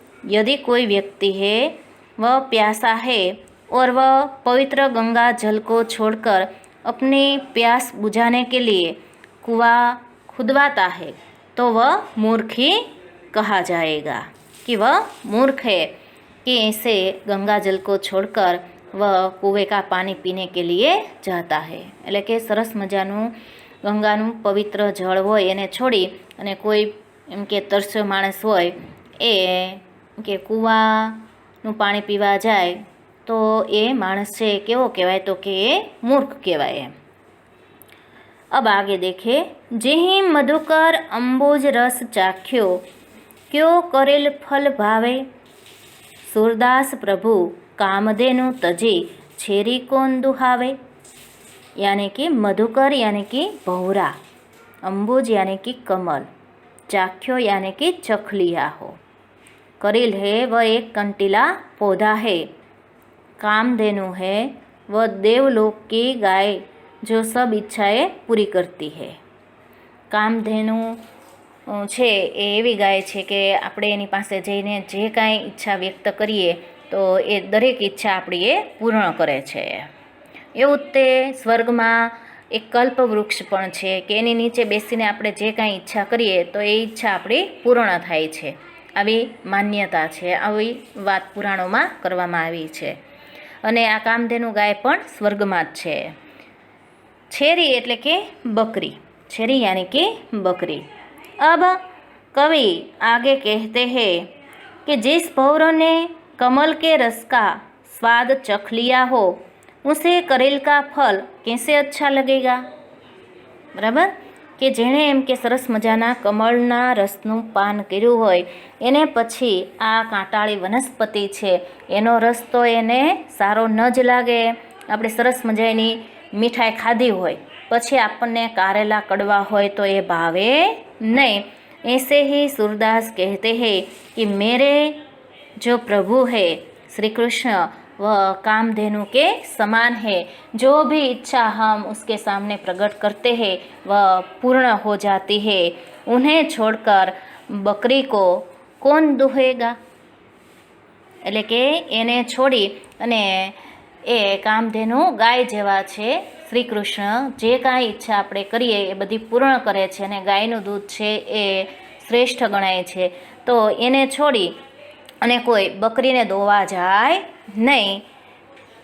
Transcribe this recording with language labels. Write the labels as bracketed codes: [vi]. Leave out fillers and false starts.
[hi] यदि कोई व्यक्ति है वह प्यासा है और वह पवित्र गंगा जल को छोड़कर अपनी प्यास बुझाने के लिए कुआं खुदवाता है तो वह मूर्ख ही कहा जाएगा कि वह मूर्ख है कि ऐसे गंगा जल को छोड़कर वह कुएं का पानी पीने के लिए जाता है। [gu] એટલે કે સરસ મજાનું ગંગાનું પવિત્ર જળ હોય એને છોડી અને કોઈ એમ કે તરસ્યો માણસ હોય એ કે કૂવાનું પાણી પીવા જાય તો એ માણસ છે કેવો કહેવાય તો કે એ મૂર્ખ કહેવાય એમ। [hi] अब आगे देखे जेहि मधुकर अंबुज रस चाख्यो क्यों करेल फल भावे। सूरदास प्रभु कामधेनु तजी छेरी कौन दुहावे। यानी कि मधुकर यानी कि भौरा, अंबुज यानी कि कमल, चाख्यो यानी कि चख लिया हो। करेल है वह एक कंटीला पौधा है। कामधेनु है वह देवलोक की गाय जो सब इच्छाएं पूरी करती है। [gu] कामधेनु છે એ એવી ગાય છે કે આપણે એની પાસે જઈને જે કાંઈ ઈચ્છા વ્યક્ત કરીએ તો એ દરેક ઈચ્છા આપણી એ પૂર્ણ કરે છે। એવું જ તે સ્વર્ગમાં એક કલ્પ વૃક્ષ પણ છે કે એની નીચે બેસીને આપણે જે કાંઈ ઈચ્છા કરીએ તો એ ઈચ્છા આપણી પૂર્ણ થાય છે। આવી માન્યતા છે, આવી વાત પુરાણોમાં કરવામાં આવી છે। અને આ કામધેનુ ગાય પણ સ્વર્ગમાં જ છે। [hi] छेरी [gu] એટલે કે [hi] बकरी, छेरी यानी कि बकरी। अब कवि आगे कहते हैं कि जिस भौरों ने कमल के रस का स्वाद चख लिया हो, उसे करेल का फल कैसे अच्छा लगेगा। बराबर [gu] કે જેણે એમ કે સરસ મજાના કમળના રસનું પાન કર્યું હોય એને પછી આ કાંટાળી વનસ્પતિ છે એનો રસ તો એને સારો ન જ લાગે। આપણે સરસ મજાની મીઠાઈ ખાધી હોય પછી આપણને કારેલા કડવા હોય તો એ ભાવે [hi] नहीं। ऐसे ही सूरदास कहते हैं कि मेरे जो प्रभु है श्री कृष्ण वह कामधेनु के समान है, जो भी इच्छा हम उसके सामने प्रकट करते हैं वह पूर्ण हो जाती है। उन्हें छोड़कर बकरी को कौन दुहेगा। [gu] એટલે કે એને છોડી અને એ કામધેનુ ગાય જેવા છે। શ્રી કૃષ્ણ જે કાંઈ ઈચ્છા આપણે કરીએ એ બધી પૂર્ણ કરે છે અને ગાયનું દૂધ છે એ શ્રેષ્ઠ ગણાય છે। તો એને છોડી અને કોઈ બકરીને દોવા જાય નહીં।